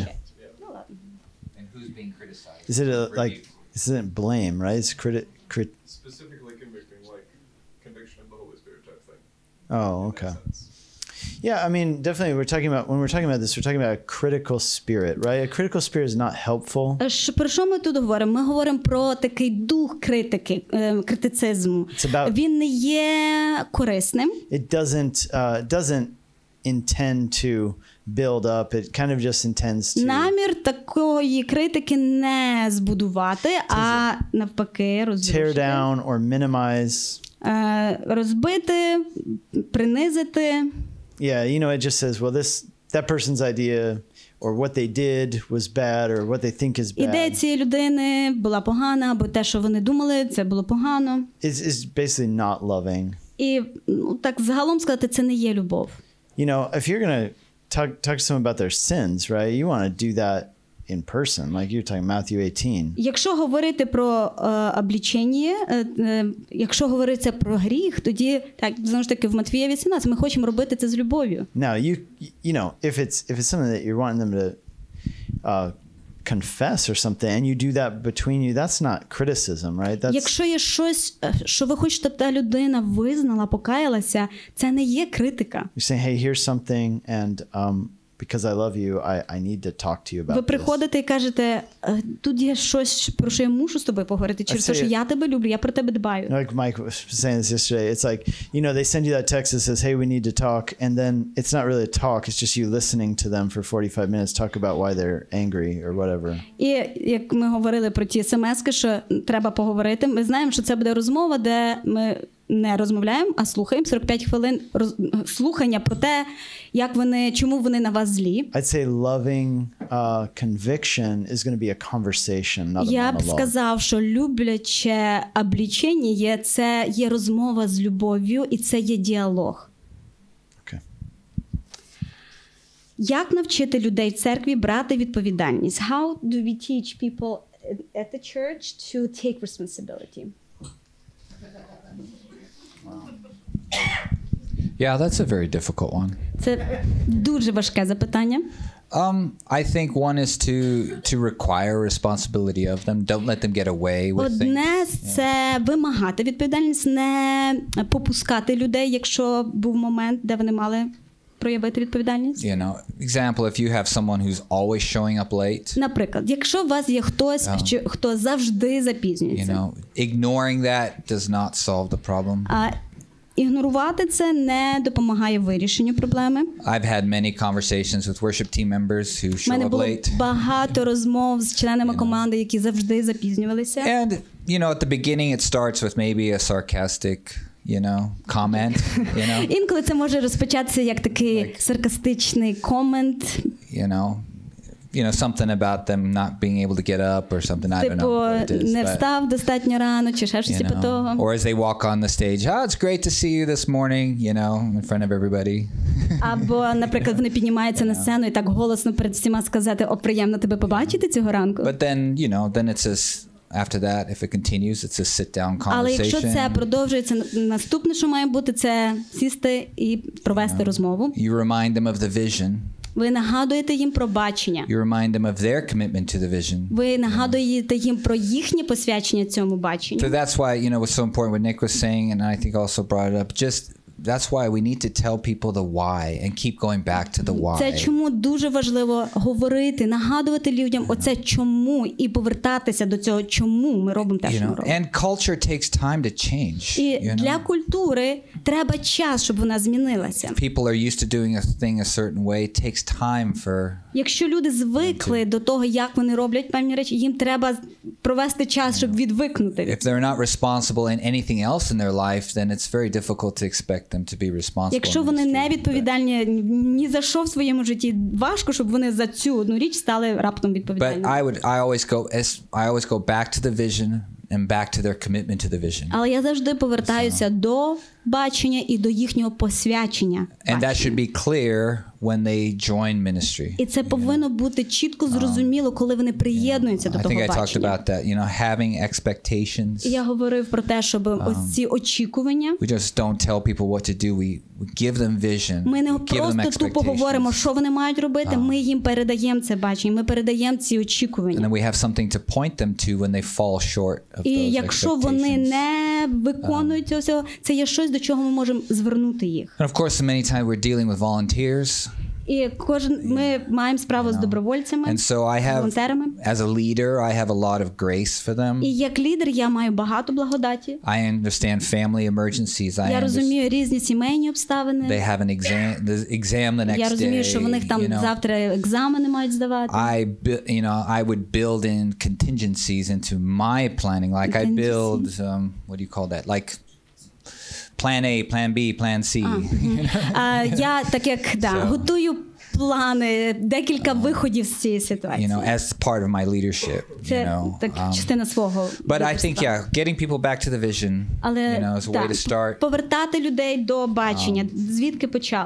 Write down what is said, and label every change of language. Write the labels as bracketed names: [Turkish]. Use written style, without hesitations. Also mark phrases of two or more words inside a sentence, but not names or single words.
[English] And who's being criticized? Is it this isn't blame, right? It's Specifically convicting, like conviction of the Holy Spirit type thing. Oh, In okay. that sense. Yeah, I mean, definitely when we're talking about this, we're talking about a critical spirit, right? A critical spirit is not helpful. [Ukrainian] Про що ми тут говоримо? Ми говоримо про такий дух критики, критицизму. Він не є корисним. [English] It doesn't intend to build up. It kind of just intends to [Ukrainian] Намір такої критики не збудувати, а навпаки [English] tear [Ukrainian] розрушити. [English] down or minimize. [Ukrainian] Розбити, принизити. [English] Yeah, it just says, well, that person's idea or what they did was bad or what they think is [Ukrainian] Ідея [English] bad [Ukrainian] цієї людини була погана, або те, що вони думали, це було погано. [English] is basically not loving. [Ukrainian] І так загалом сказати, це не є любов. [English] If you're going to talk to someone about their sins, right? You want to do that in person, like you're talking Matthew 18. [Ukrainian] Якщо говорити про обличення, якщо говориться про гріх, тоді так знову ж таки в Матвія 18 ми хочемо робити це з любов'ю. [English] Now, if it's something that you're wanting them to confess or something and you do that between you, that's not criticism, right? That's [Ukrainian] Якщо є щось, що ви хочете, щоб та людина визнала, покаялася, це не є критика. [English] you're saying, hey, here's something and because I love you, I need to talk to you about [Ukrainian] Ви [English] this. [Ukrainian] приходите і кажете, тут є щось, про що я мушу з тобою поговорити, через те, що я тебе люблю, я про тебе дбаю. [English] Like Mike was saying this yesterday, it's like, they send you that text that says, hey, we need to talk. And then it's not really a talk. It's just you listening to them for 45 minutes, talk about why they're angry or whatever. [Ukrainian] І як ми говорили про ті смски, що треба поговорити, ми знаємо, що це буде розмова, де ми не розмовляємо, а слухаємо 45 хвилин слухання про те, чому вони на вас злі. [English] I'd say loving conviction is going to be a conversation, not a [Ukrainian] Я б [English] monologue. [Ukrainian] сказав, що любляче обличення це є розмова з любов'ю, і це є діалог. [English] Okay. [Ukrainian] Як навчити людей в церкві брати відповідальність? [English] How do we teach people at the church to take responsibility? Yeah, that's a very difficult one. [Ukrainian] Це дуже важке запитання. [English] I think one is to require responsibility of them. Don't let them get away with [Ukrainian] Одне [English] things. [Ukrainian] це вимагати відповідальність, не попускати людей, якщо був момент, де вони мали проявити відповідальність. [English] Example, if you have someone who's always showing up late. [Ukrainian] Наприклад, якщо у вас є хтось, хто завжди запізнюється. [English] Ignoring that does not solve the problem. [Ukrainian] Ігнорувати це не допомагає вирішенню проблеми. [English] I've had many conversations with worship team members who [Ukrainian] У [English] show [Ukrainian] мене [English] up [Ukrainian] було [English] late. [Ukrainian] багато розмов з членами команди, які завжди запізнювалися. [English] And at the beginning it starts with maybe a sarcastic, comment, [Ukrainian] Інколи це може розпочатися як такий саркастичний комент. [English] Something about them not being able to get up or something. I don't know what it is. [Ukrainian] Не встав достатньо рано, чи ще щось типу того. [English] Or as they walk on the stage, it's great to see you this morning, in front of everybody. [Ukrainian] Або, наприклад, вони піднімаються на сцену і так голосно перед всіма сказати, приємно тебе побачити цього ранку. [English] But then, then it's after that, if it continues, it's a sit-down conversation. [Ukrainian] Але якщо це продовжується, наступне, що має бути, це сісти і провести розмову. [English] You remind them of the vision. [Ukrainian] Ви нагадуєте їм про бачення. [English] You remind them of their commitment to the vision. [Ukrainian] Ви нагадуєте їм про їхнє посвячення цьому баченню. [English] So that's why, what's so important what Nick was saying, and I think also brought it up, that's why we need to tell people the why and keep going back to the why. [Ukrainian] Це чому дуже важливо говорити, нагадувати людям оце чому і повертатися до цього чому ми робимо те, що ми робимо. [English] And culture takes time to change. [Ukrainian] І для культури треба час, щоб вона змінилася. [English] People are used to doing a thing a certain way. It takes time for. [Ukrainian] Якщо люди звикли до того, як вони роблять певні речі, їм треба провести час, щоб відвикнути. [English] If they're not responsible in anything else in their life, then it's very difficult to expect them to be responsible. [Ukrainian] Якщо вони не відповідальні ні за що в своєму житті, важко, щоб вони за цю одну річ стали раптом відповідальними. [English] But I always go back to the vision and back to their commitment to the vision. [Ukrainian] Але я завжди повертаюся до бачення і до їхнього посвячення. [English] And that should be clear when they join ministry. [Ukrainian] І це повинно бути чітко зрозуміло, коли вони приєднуються до того бачення. [English] I think I talked about that, having expectations. [Ukrainian] І я говорив про те, щоб ось ці очікування. [English] We just don't tell people what to do. We give them vision. [Ukrainian] Ми не [English] give them [Ukrainian] просто тупо говоримо, що вони мають робити, ми їм передаємо це бачення, ми передаємо ці очікування. [English] And then we have something to point them to when they fall short of those expectations. [Ukrainian] І якщо вони не виконують цього, це є щось, до чого ми можемо звернути їх. [English] And of course, many times we're dealing with volunteers. [Ukrainian] І ми маємо справу з добровольцями, волонтерами. [English] As a leader, I have a lot of grace for them. [Ukrainian] І як лідер я маю багато благодаті. [English] I understand family emergencies. [Ukrainian] Я розумію різні сімейні обставини. [English] They have an exam the next day. [Ukrainian] Я розумію, що в них там завтра екзамени мають здавати. [English] I would build in contingencies into my planning. Like I build, what do you call that? Like Plan A, Plan B, Plan C. [Ukrainian] Я так як готую плани, декілька виходів з цієї ситуації. [English] As part of my leadership. [Ukrainian] Це так частина свого. [English] But I think, getting people back to the vision, is a way to start. [Ukrainian] Повертати людей до бачення, звідки почали.